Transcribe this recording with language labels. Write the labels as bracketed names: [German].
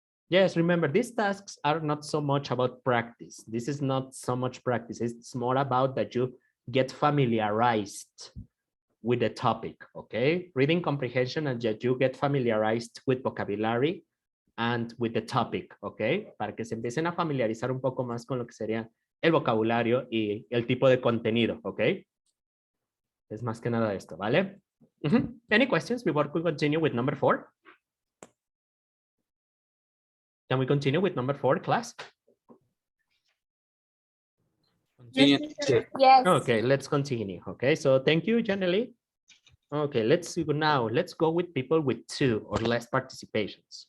[English] Yes, remember, these tasks are not so much about practice. This is not so much practice. It's more about that you get familiarized with the topic, okay? Reading comprehension and that you get familiarized with vocabulary and with the topic, okay? [Spanish] Para que se empiecen a familiarizar un poco más con lo que sería el vocabulario y el tipo de contenido, okay? Es más que nada esto, ¿vale? [English] Any questions before we continue with number 4? Can we continue with number 4, class? Continue, teacher. Yes. Okay, let's continue. Okay, so thank you, Janely. Okay, let's go with people with 2 or less participations.